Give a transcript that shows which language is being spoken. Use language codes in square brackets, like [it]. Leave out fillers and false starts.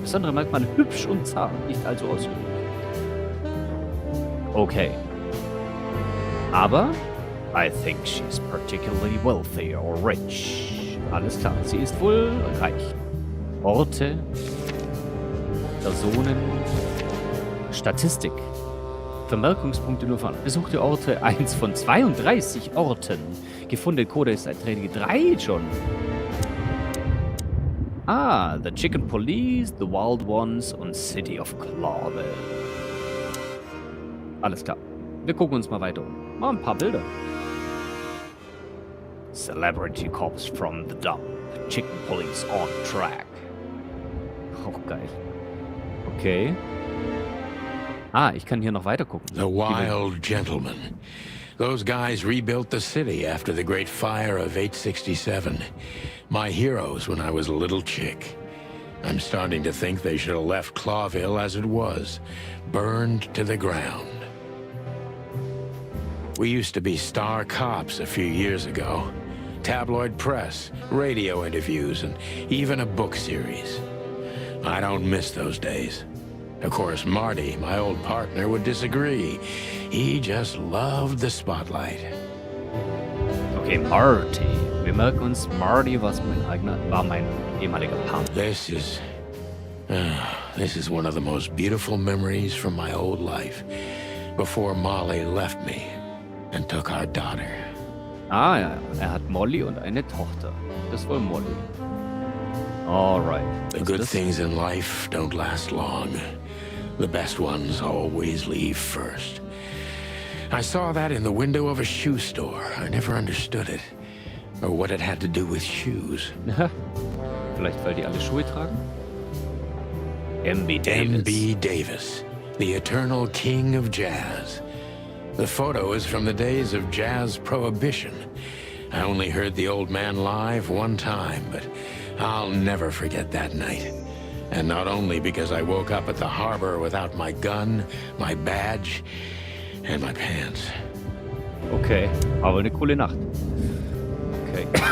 [de] Besondere Merkmale hübsch und zart. Nicht allzu ausführlich. Okay. Aber [en] I think she's particularly wealthy or rich. [de] Alles klar. Sie ist wohl reich. Orte. Personen. Statistik. Vermerkungspunkte nur von. Besuchte Orte 1 von 32 Orten. Gefundene Codex-Einträge 3 schon. Ah, The Chicken Police, The Wild Ones und City of Clawville. Alles klar. Wir gucken uns mal weiter um. Mal ein paar Bilder. [en] Celebrity Cops from the Dump. Chicken Police on track. [de] Oh, geil. Okay. Ah, ich kann hier noch weiter gucken. [en] The Wild Gentlemen. Those guys rebuilt the city after the Great Fire of 867. My heroes when I was a little chick. I'm starting to think they should have left Clawville as it was, burned to the ground. We used to be star cops a few years ago. Tabloid press, radio interviews, and even a book series. I don't miss those days. Of course, Marty, my old partner, would disagree. He just loved the spotlight. Okay, Marty. [de] Wir merken uns, Marty war mein ehemaliger Partner. [en] This is one of the most beautiful memories from my old life. Before Molly left me and took our daughter. [de] Ah ja, er hat Molly und eine Tochter. Das ist wohl Molly. Alright. [en] The good things in life don't last long. The best ones always leave first. I saw that in the window of a shoe store. I never understood it. Or what it had to do with shoes. [de] Vielleicht, weil die alle Schuhe tragen? [en] M.B. Davis. M.B. Davis, the eternal king of jazz. The photo is from the days of jazz prohibition. I only heard the old man live one time, but I'll never forget that night. And not only because I woke up at the harbor without my gun, my badge, and my pants. [de] Okay, aber eine coole Nacht. Okay.